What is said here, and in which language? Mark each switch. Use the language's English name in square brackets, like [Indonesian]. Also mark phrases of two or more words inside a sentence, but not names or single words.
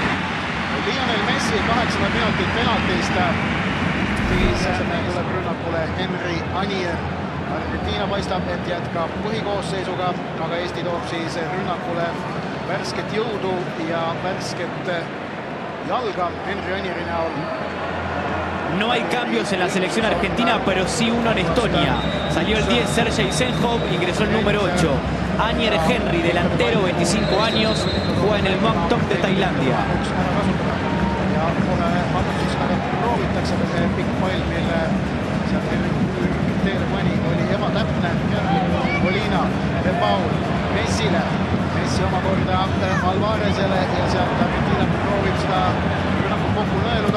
[Estonian] Lionel Messi 8 minutit penaltist, siis tuleb rünnakule Henry Anier. Argentiina paistab, et jätkab põhikoosseisuga, aga Eesti toob siis rünnakule värsket jõudu ja värsket jalga Henry Anieri näol. [Spanish] No hay cambios en la selección argentina, pero sí uno en Estonia. Salió el 10 Sergei Senjov, ingresó el número 8. Anier Henry, delantero, 25 años, juega en el Muangthong de Tailandia. [Estonian] Ja kohe vabatusega proovitakse see pikk pall, mille sealt teele pani, oli ebatäpne. Molina, De Paul, Messile. Messi omakorda Alvarezele ja sealt Argentiina proovib seda rünnakut kokku nõeluda.